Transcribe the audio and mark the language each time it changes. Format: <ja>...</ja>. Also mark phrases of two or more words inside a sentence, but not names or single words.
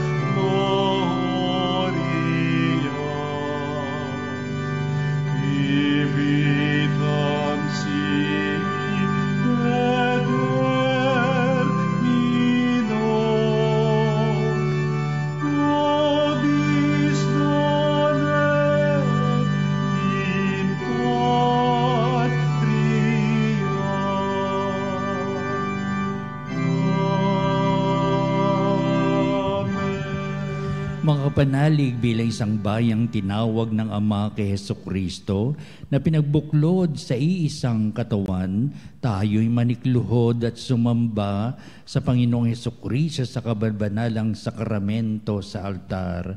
<la>gloria, vivitam sibi termino, nobis donet in patria. Amen.</la> <tl>Mga kapanalig bilang isang bayang tinawag ng Ama kay Hesukristo na pinagbuklod sa iisang katawan, tayo'y manikluhod at sumamba sa Panginoong Hesukristo sa kabanalang sakramento sa altar.</tl>